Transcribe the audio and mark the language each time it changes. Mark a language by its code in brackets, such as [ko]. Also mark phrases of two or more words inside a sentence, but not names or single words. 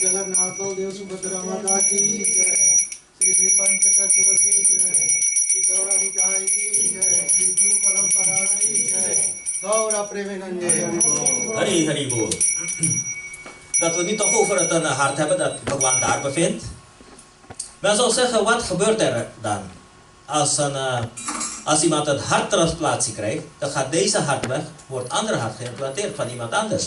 [hi] जगन्नाथ बलदेव सुभद्रा माता की जय, श्री श्री पंचतत्व की जय, श्री गौरा निकाय की जय, श्री गुरु परंपरा की जय, गौरा प्रेमानंदे हरि हरि बोल. [nl] Dat we niet toch over het hart hebben dat Bhagwan daar bevindt. Men zou zeggen, wat gebeurt er dan? Als iemand een harttransplantatie krijgt, dan gaat deze hart weg, wordt andere hart geïmplanteerd van iemand anders.